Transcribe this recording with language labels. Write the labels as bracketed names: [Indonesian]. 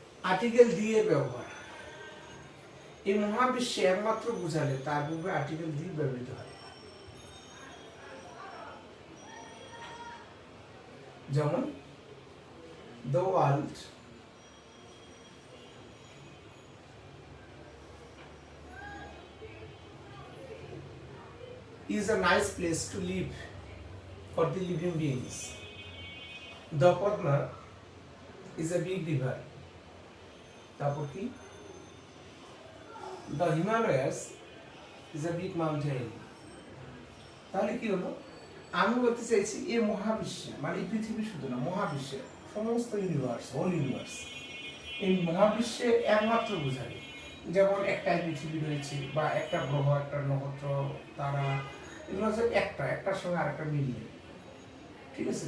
[Bangla] Article দিয়ে ব্যবহার এই মহাবিশ্বে একমাত্র বোঝালে তার পূর্বে আর্টিকেল দিয়ে ব্যবহৃত হয়। যেমন [English] The world is a nice place to live for the living beings. The Padma is a big river. [Bangla] তারপর কি? [English] The Himalayas is a big mountain. [Bangla] তাহলে কি হলো? আমি বলতে চাইছি এই মহাবিশ্বে, মানে এই পৃথিবী শুধু না, মহাবিশ্বে সমস্ত ইউনিভার্স, হোল ইউনিভার্স, এই মহাবিশ্বে একমাত্র বোঝায়। যেমন একটাই পৃথিবী রয়েছে, বা একটা গ্রহ, একটা নক্ষত্র, তারা, এগুলো হচ্ছে একটার সঙ্গে আরেকটা মিল নেই। ঠিক আছে?